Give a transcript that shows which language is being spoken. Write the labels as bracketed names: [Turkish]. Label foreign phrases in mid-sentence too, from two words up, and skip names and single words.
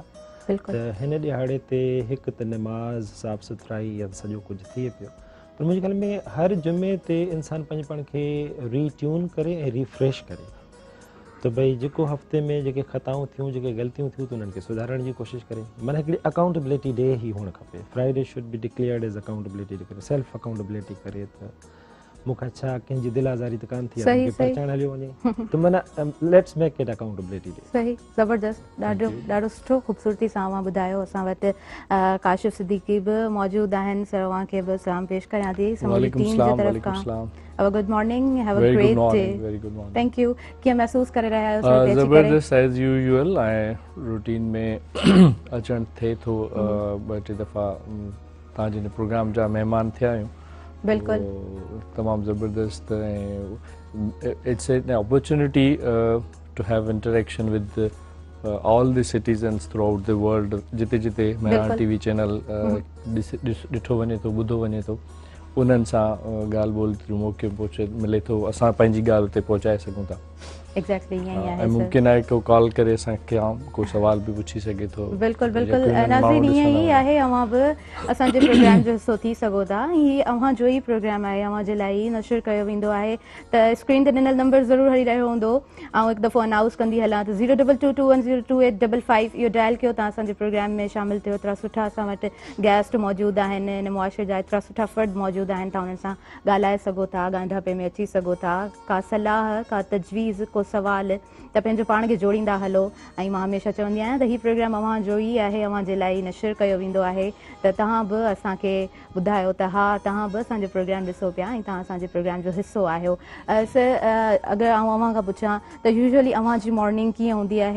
[Sindhi] त हिन ॾिहाड़े ते हिकु त नमाज़, साफ़ सुथराई या सॼो कुझु थिए पियो, पर मुंहिंजे ख़्याल में हर जुमे ते इंसानु पंहिंजे पाण खे रीट्यून करे ऐं रिफ्रेश करे, त भई जेको हफ़्ते में जेके ख़ताऊं थियूं, जेके ग़लतियूं थियूं, त उन्हनि खे सुधारण जी कोशिशि करे। माना हिकिड़ी [English] accountability day [Sindhi] ई हुअणु खपे। [English] Friday should be declared as accountability day करे, self accountability करे। [Sindhi] त मूंखां छा कंहिंजी दिलि आज़ारी त कान थी सही, आहे सही। पहचान हलियो वञे त माना [English] let's make it accountability day. [Sindhi] सही, ज़बरदस्त, ॾाढो ॾाढो सुठो ख़ूबसूरती सां अवां ॿुधायो। असां वटि काशिफ़ सिद्दीकी बि मौजूदु आहिनि। सर अवांखे बि सलाम पेश कयां थी समूरी टीम जे तरफ़ खां। [English] Good morning, have a great day. Very good morning. Thank you. [Sindhi] कीअं महसूस करे रहिया आहियो सर? ज़बरदस्त [English] as usual [Sindhi] ऐं रूटीन में अचणु थिए थो। ॿ टे दफ़ा तव्हांजे हिन प्रोग्राम जा महिमान थिया आहियूं। बिल्कुलु तमामु ज़बरदस्त ऐं [English] It's an opportunity to have interaction with all the citizens throughout the world. [Sindhi] जिते जिते मेरा टीवी चैनल ॾिठो वञे थो, ॿुधो वञे थो, उन्हनि सां ॻाल्हि ॿोल जो मौक़ो मिले थो, असां पंहिंजी ॻाल्हि उते पहुचाए सघूं था। एग्जैक्टली ईअं ई आहे। ऐं मुमकिन आहे को कॉल करे असांखे को सवाल बि पुछी सघे थो। बिल्कुलु बिल्कुलु नाज़रीन, ईअं ई आहे। अवां बि असांजे प्रोग्राम जो हिसो थी सघो था। हीअ अवां जो ई प्रोग्राम आहे, अवां जे लाइ नशर कयो वेंदो आहे। त स्क्रीन ते ॾिनल नंबर ज़रूरु हली रहियो हूंदो। ऐं हिकु दफ़ो अनाउंस कंदी हलां त 02221022855 इहो डायल कयो, तव्हां असांजे प्रोग्राम में शामिलु थियो। एतिरा सुठा असां वटि गेस्ट मौजूदु आहिनि, हिन मुआशरे जा एतिरा सुठा फ़र्द मौजूदु आहिनि। तव्हां उन्हनि सां ॻाल्हाए सघो था, ॻांढापे में अची सघो था। का सलाह, का तजवीज़, को सवाल, त पंहिंजो पाण खे जोड़ींदा हलो। ऐं मां हमेशह चवंदी आहियां त हीउ प्रोग्राम अवां जो ई आहे, अवां जे लाइ नशर कयो वेंदो आहे। त तव्हां बि असांखे ॿुधायो त हा, तव्हां बि असांजो प्रोग्राम ॾिसो पिया ऐं तव्हां असांजे प्रोग्राम जो हिसो आहियो। सर, अगरि आउं अवां खां पुछां त यूजुअली अवां जी मॉर्निंग कीअं हूंदी आहे?